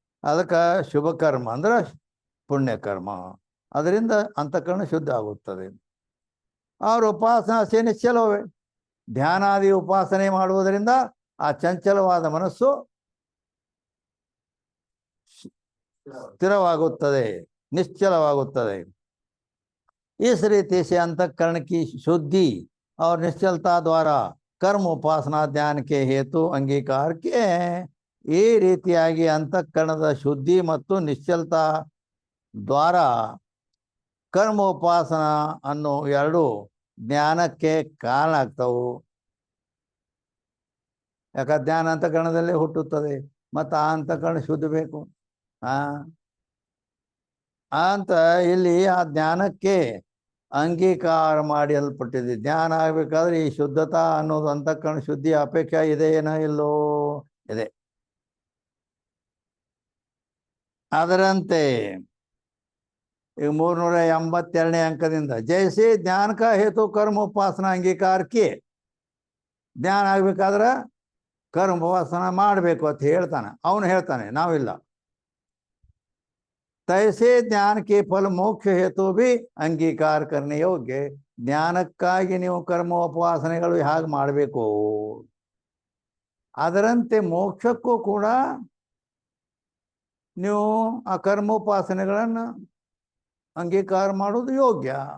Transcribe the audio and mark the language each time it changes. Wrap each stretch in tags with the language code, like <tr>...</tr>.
<kn>ಅದಕ್ಕೆ ಶುಭ ಕರ್ಮ ಅಂದ್ರೆ ಪುಣ್ಯಕರ್ಮ, ಅದರಿಂದ ಅಂತಃಕರಣ ಶುದ್ಧ ಆಗುತ್ತದೆ. ಅವ್ರ</kn> <hi>ಉಪಾಸನಾ ಸೇ</hi> <kn>ನಿಶ್ಚಲವೇ, ಧ್ಯಾನಾದಿ ಉಪಾಸನೆ ಮಾಡುವುದರಿಂದ ಆ ಚಂಚಲವಾದ ಮನಸ್ಸು ಸ್ಥಿರವಾಗುತ್ತದೆ, ನಿಶ್ಚಲವಾಗುತ್ತದೆ.</kn> <hi>इस रीति से अंतःकरण की शुद्धि और निश्चलता द्वारा कर्म उपासना ध्यान के हेतु अंगीकार किए हैं.</hi> <kn>ಈ ರೀತಿಯಾಗಿ ಅಂತಃಕರಣದ ಶುದ್ಧಿ ಮತ್ತು ನಿಶ್ಚಲತಾ ದ್ವಾರ ಕರ್ಮ ಉಪಾಸನ ಅನ್ನೋ ಎರಡು ಜ್ಞಾನಕ್ಕೆ ಕಾರಣ ಆಗ್ತವು. ಯಾಕೆ ಜ್ಞಾನ ಅಂತಃಕರಣದಲ್ಲೇ ಹುಟ್ಟುತ್ತದೆ, ಮತ್ತು ಆ ಅಂತಃಕರಣ ಶುದ್ಧ ಬೇಕು ಅಂತ ಇಲ್ಲಿ ಆ ಜ್ಞಾನಕ್ಕೆ ಅಂಗೀಕಾರ ಮಾಡಲ್ಪಟ್ಟಿದೆ. ಜ್ಞಾನ ಆಗಬೇಕಾದ್ರೆ ಈ ಶುದ್ಧತಾ ಅನ್ನೋದು ಅಂತಃಕರಣ ಶುದ್ಧಿ ಅಪೇಕ್ಷೆ ಇದೆ ಏನೋ ಇಲ್ಲೋ ಇದೆ. ಅದರಂತೆ ಈಗ 382ನೇ ಅಂಕದಿಂದ</kn> <hi>ಜೈಸೆ ಜ್ಞಾನ ಕಾ ಹೇತು ಕರ್ಮ ಉಪಾಸನ ಅಂಗೀಕಾರ ಕಿ,</hi> <kn>ಜ್ಞಾನ ಆಗ್ಬೇಕಾದ್ರೆ ಕರ್ಮ ಉಪಾಸನ ಮಾಡಬೇಕು ಅಂತ ಹೇಳ್ತಾನೆ, ಅವನು ಹೇಳ್ತಾನೆ, ನಾವಿಲ್ಲ.</kn> <hi>तैसे ज्ञान के फल मोक्ष हेतु भी अंगीकार करने योग्य.</hi> <kn>ಜ್ಞಾನಕ್ಕಾಗಿ ನೀವು ಕರ್ಮ ಉಪಾಸನೆಗಳು ಹೇಗೆ ಮಾಡಬೇಕು, ಅದರಂತೆ ಮೋಕ್ಷಕ್ಕೂ ಕೂಡ ನೀವು ಆ ಕರ್ಮೋಪಾಸನೆಗಳನ್ನು ಅಂಗೀಕಾರ ಮಾಡೋದು ಯೋಗ್ಯ.</kn>